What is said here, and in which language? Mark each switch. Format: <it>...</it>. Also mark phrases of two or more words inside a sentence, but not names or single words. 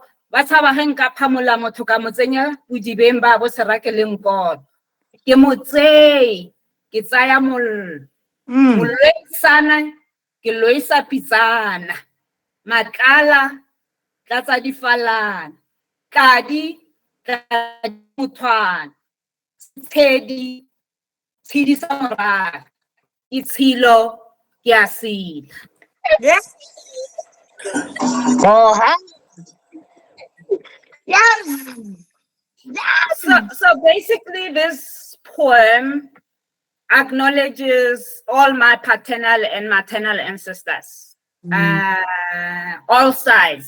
<tn>ba tshaba ge nka phamola motho ka mo tsenya bodibeng ba bo serake le nkoto ke motsei ke tsaya mollo molloisana ke loisa pitsana matlala tlatsa difalana tladi mothwana tshedi sa morago itshilo ke a sila.</tn> <en>Yes. Oh, yes. So basically this poem acknowledges all my paternal and maternal ancestors, all sides.</en>